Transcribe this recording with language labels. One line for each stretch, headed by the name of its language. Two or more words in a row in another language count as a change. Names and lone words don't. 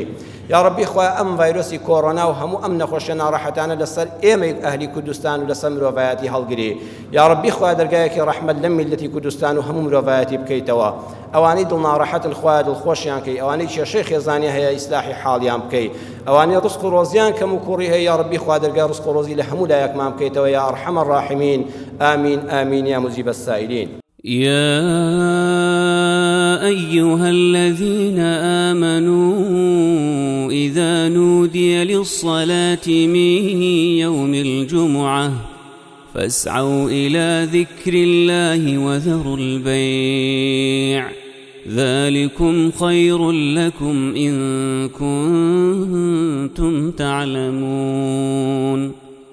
Central Kurdish: یا ڕەبی خوایە ئەم ڤایرۆسی کۆڕۆنا و هەموو ئەم نەخۆشیە ناڕەحەتانە لەسەر ئێمەی ئەهلی کوردستان و لەسەر مرۆڤایەتی هەڵگری. یا ڕەبی خوایە دەرگایەکی ڕەحمەت لەم میلەتی کوردستان و هەموو مرۆڤایەتی بکەیتەوە. ئەوانەی دڵناڕەحەتن خوایە دڵخۆشیان کەی، ئەوانەی کێشەی خێزانی هەیە ئیسلاحی حاڵیان بکەی، ئەوانەی ڕزق و ڕۆزیان کەم و کوڕی هەیە، یا ڕەبی خوا دەرگای ڕزق و ڕۆزی لە هەموو لایەکمان بکەیتەوە،
Arabic: یا ئەرحەمە الراحمین. آمین آمین یا مجیب السائلین. يا أيها الذين آمنوا إذا نودي للصلاة من يوم الجمعة فاسعوا إلى ذكر الله وذروا البيع ذلكم خير لكم إن كنتم تعلمون